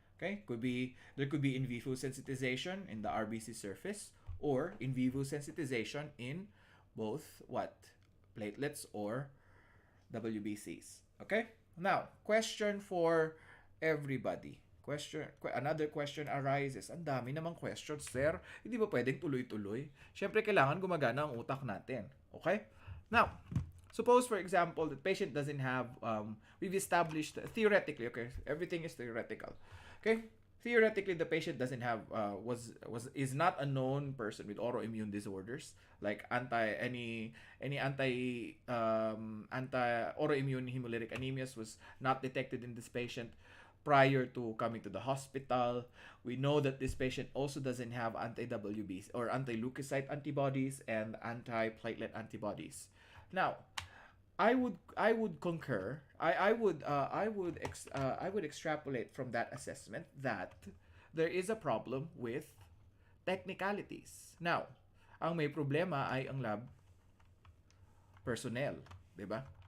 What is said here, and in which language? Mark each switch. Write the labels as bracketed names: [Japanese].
[English] Okay, there could be in vivo sensitization in the RBC surface or in vivo sensitization in both what platelets or WBCs. Okay? Now, question for everybody. Another question arises. [Filipino] Ang dami namang questions, sir. Hindi ba pwedeng tuloy-tuloy? Siyempre, kailangan gumagana ang utak natin. Okay? [English] Now, suppose, for example, the patient doesn't have, we've established, theoretically, okay, everything is theoretical. Okay? Theoretically, the patient doesn't have, is not a known person with autoimmune disorders, like any anti autoimmune hemolytic anemias was not detected in this patient prior to coming to the hospital. We know that this patient also doesn't have anti-WBs or anti-leukocyte antibodies and anti-platelet antibodies. Now, I would concur. I would extrapolate from that assessment that there is a problem with technicalities. [Filipino] Now, ang may problema ay ang lab personnel, 'di ba?